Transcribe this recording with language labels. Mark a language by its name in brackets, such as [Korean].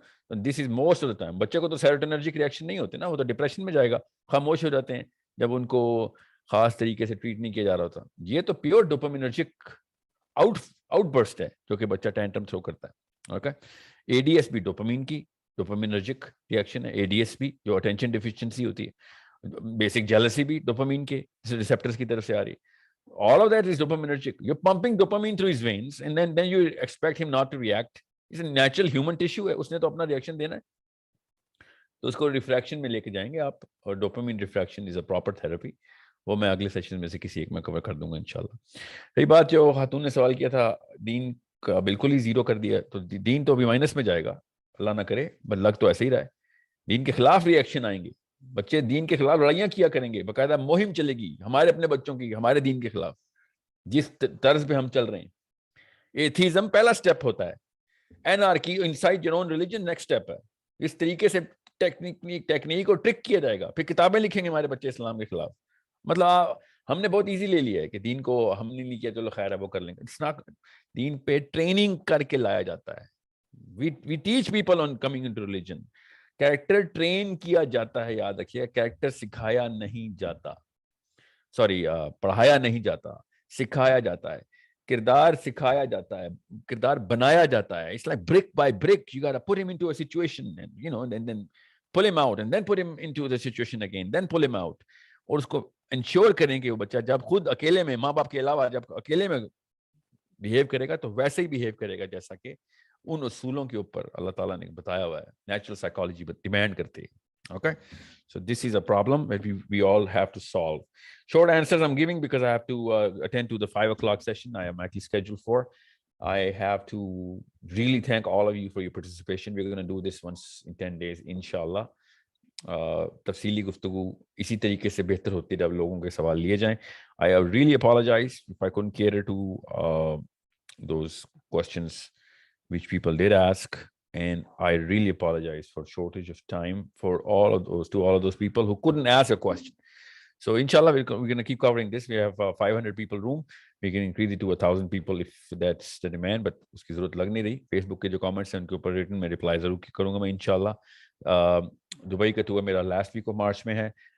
[English] This is most of the time. [Hindi] बच्चे को तो सेरोटोनर्जिक रिएक्शन नहीं होते ना, वो तो डिप्रेशन में जाएगा, खामोश हो जाते हैं जब उनको खास तरीके से ट्रीट नहीं किया जा रहा होता. ये तो प्योर डोपामिनर्जिक आउटबर्स्ट है जो कि बच्चा टेंट्रम थ्रो करता है. ओके. एडीएस भी डोपामिन की डोपामिनर्जिक रिएक्शन है. एडीएस भी जो अटेंशन डिफिशिएंसी होती है. Basic jealousy भी dopamine के receptors की तरफ से आ रही है. [English] All of that is dopaminergic. You're pumping dopamine through his veins, and then you expect him not to react. It's a natural human tissue [Hindi] है, उसने तो अपना reaction देना है. तो उसको रिफ्रैक्शन में लेके जाएंगे आप, और [English] Dopamine refraction is a proper therapy. [Hindi] वो मैं अगले सेशन में से किसी एक में कवर कर दूंगा इंशाल्लाह. रही बात जो खातून ने सवाल किया था, दीन का बिल्कुल ही जीरो कर दिया, तो दीन तो अभी माइनस में जाएगा, अल्लाह ना करे, बट लग तो ऐसे ही रहा है. दीन के खिलाफ रिएक्शन आएंगे, बच्चे दीन के खिलाफ लड़ाइयाँ किया करेंगे, बाकायदा मुहिम चलेगी हमारे अपने बच्चों की हमारे दीन के खिलाफ, जिस तर्ज पे हम चल रहे हैं. एथीज्म पहला स्टेप होता है, [English] anarchy inside your own religion next [Hindi] step है. इस तरीके से टेक्निक और ट्रिक किया जाएगा, फिर किताबें लिखेंगे हमारे बच्चे इस्लाम के खिलाफ. मतलब हमने बहुत इजी ले लिया है कि दीन को हमने नहीं किया, चलो खैर है वो कर लेंगे. [English] It's not. [Hindi] दीन पे ट्रेनिंग करके लाया जाता है. [English] We teach people on coming into religion. [Hindi] Character train किया जाता है, याद रखिए. कैरेक्टर सिखाया नहीं जाता, सॉरी पढ़ाया नहीं जाता, सिखाया जाता है. किरदार सिखाया जाता है, किरदार बनाया जाता है. [English] It's like brick by brick. You gotta put him into a situation, and you know, and then pull him out, and then put him into the situation again, then pull him out. और उसको ensure करें कि वो बच्चा जब खुद अकेले में, माँ बाप के अलावा जब अकेले में बिहेव करेगा तो वैसे ही बिहेव करेगा जैसा कि उन उसूलों के ऊपर अल्लाह ताला ने बताया हुआ है. नेचुरल साइकोलॉजी डिमांड करती है. Okay, so this is a problem that we all have to solve. Short answers I'm giving because I have to attend to the 5 o'clock session I am actually scheduled for. I have to really thank all of you for your participation. We're going to do this once in 10 days, inshallah. [Hindi] तफसीली गुफ्तगू इसी तरीके से बेहतर होती है जब लोगों के सवाल लिए जाएं. [English] I really apologize if I couldn't cater to those questions which people did ask. And I really apologize for shortage of time for all of those people who couldn't ask a question. So inshallah, we're going to keep covering this. We have 500 people room. We can increase it to 1,000 people if that's the demand. [Hindi] But उसकी ज़रूरत लग नहीं रही. Facebook के जो comments हैं उनके ऊपर written में reply ज़रूर करूँगा मैं इंशाल्लाह. दुबई का टूर मेरा last week of March में है.